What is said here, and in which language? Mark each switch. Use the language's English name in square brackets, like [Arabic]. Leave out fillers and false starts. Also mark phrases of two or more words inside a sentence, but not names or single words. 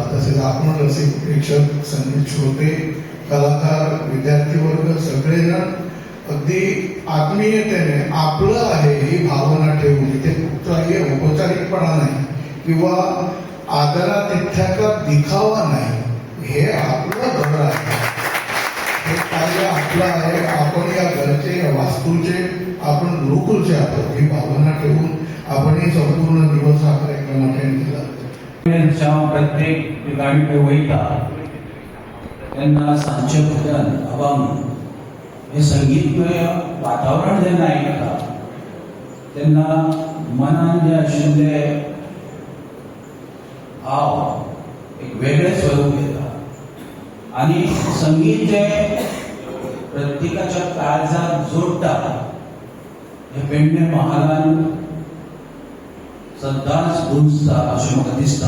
[Marathi] तसेच आपण रसिक प्रेक्षक, संगीत श्रोते, कलाकार, विद्यार्थी वर्ग सगळेजण अगदी आत्मीयतेने आपलं आहे ही भावना ठेवून, इथे कुठलाही औपचारिकपणा नाही किंवा आदरातिथ्याचा दिखावा नाही, हे आपलं घर आहे, हे कार्य आपलं आहे, आपण या घरचे, या वास्तूचे, आपण गुरुकुलचे आहोत ही भावना ठेवून आपण हे संपूर्ण दिवस हा कार्यक्रम अटेंड केला. [Konkani] प्रत्येक ठिकाणी ते वयता त्यांना सांचे भजन, अभंग हे संगीतमय वातावरण जेन्ना आयकता तेन्ना मनान जे आशिल्ले भाव एक वेगळे स्वरूप घेता. आणि संगीत जे प्रत्येकाच्या काळजाक जोडटा हे पेडणे महालान सदांच गुंजता अशें म्हाका दिसता.